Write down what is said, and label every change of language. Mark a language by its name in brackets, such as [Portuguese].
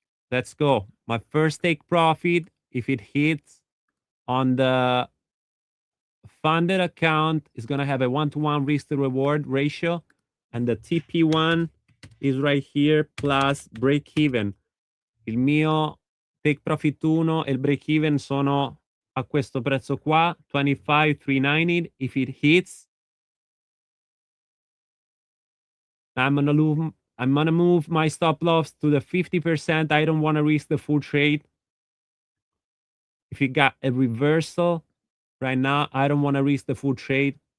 [English] Let's go. My first take profit, if it hits on the funded account, is going to have a 1-to-1 risk to reward ratio. And the TP1 is right here plus break even. [Italian] Il mio take profit 1 e il break even sono a questo prezzo qua, 25,390. [English] If it hits, I'm gonna move my stop loss to the 50%. I don't want to risk the full trade. If you got a reversal right now, I don't want to risk the full trade.